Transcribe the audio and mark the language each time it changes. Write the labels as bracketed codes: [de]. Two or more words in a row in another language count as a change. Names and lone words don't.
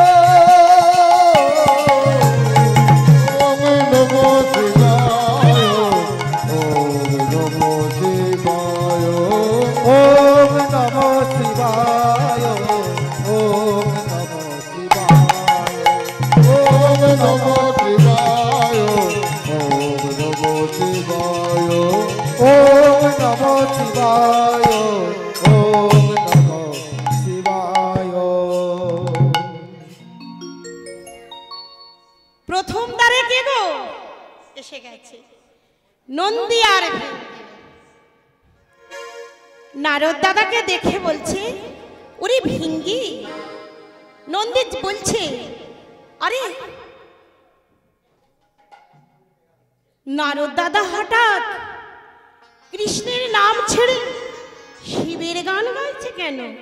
[sa] ওম নমো শিবায়, ওম নমো শিবায়, ওম নমো শিবায়, ওম নমো শিবায়, ওম নমো শিবায়, ওম নমো শিবায়, ওম নমো শিবায়, ওম নমো শিবায়। [bn] প্রথম দ্বারে কে গো? এসে গেছে নন্দী আর ভৃঙ্গি। নারদ দাদাকে দেখে বলছে, ওরে ভিঙ্গি। নন্দী বলছে, আরে নারদ দাদা হঠাৎ কৃষ্ণের নাম ছেড়ে শিবের গান গাইছে কেন?